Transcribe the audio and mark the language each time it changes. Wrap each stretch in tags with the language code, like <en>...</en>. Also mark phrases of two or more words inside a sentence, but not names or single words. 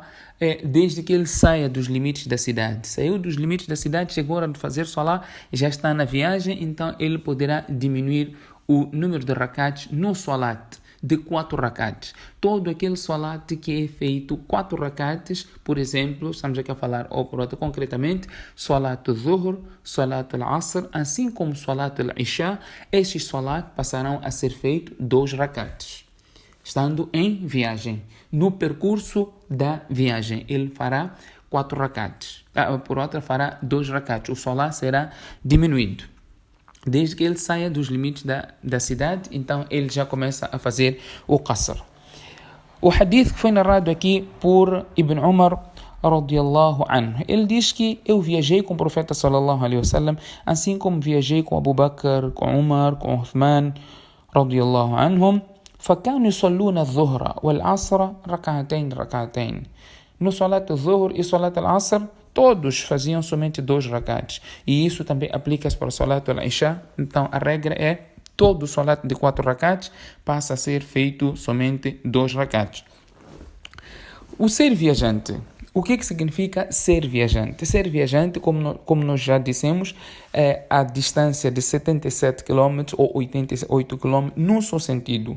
<pt>Desde que ele saia dos limites da cidade. Saiu dos limites da cidade, chegou a hora de fazer salah, já está na viagem, então ele poderá diminuir o número de rakats no salat de 4 rakats. Todo aquele salat que é feito 4 rakats, por exemplo, estamos aqui a falar, ou por outro, concretamente,</pt> <ar>صلاة الظهر، صلاة العصر,</ar> <pt>assim como</pt> <ar>صلاة العشاء,</ar> <pt>estes salat passarão a ser feitos 2 rakats. Estando em viagem, no percurso da viagem, ele fará 4 rakats. Por outra, fará 2 rakats. O salat será diminuído. Desde que ele saia dos limites da cidade, então ele já começa a fazer o qasr. O hadith que foi narrado aqui por Ibn Umar,</pt> <ar>رضي الله عنه,</ar> <pt>ele diz que eu viajei com o profeta</pt> <ar>صلى الله عليه وسلم,</ar> <pt>assim como viajei com Abu Bakr, com Umar, com Uthman,</pt> <ar>رضي الله عنهم. فكانوا يصلون الظهر والعصر ركعتين.</ar> <pt>No</pt> <ar>صلاة الظهر</ar> <pt>e</pt> <ar>صلاة العصر,</ar> <pt>todos faziam somente 2 rakats. E isso também aplica-se para o</pt> <ar>صلاة العشاء.</ar> <pt>Então a regra é, todo salat de 4 rakats passa a ser feito somente 2 rakats. O ser viajante. O que significa ser viajante? Ser viajante, como nós já dissemos, é a distância de 77 km ou 88 km num só sentido.</pt>